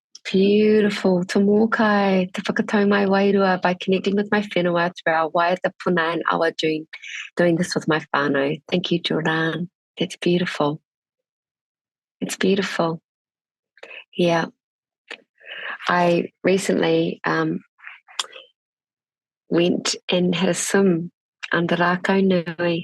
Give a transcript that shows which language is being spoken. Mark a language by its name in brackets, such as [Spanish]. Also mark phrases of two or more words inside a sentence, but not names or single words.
[English] Beautiful. [Māori] Te mōkai, te whakatau mai wairua [English] by connecting with my whenua through our [Māori] waiata puna [English] and awa doing this with my whānau. Thank you, Jordan. That's beautiful. It's beautiful. Yeah. I recently went and had a swim under Rākau Nui.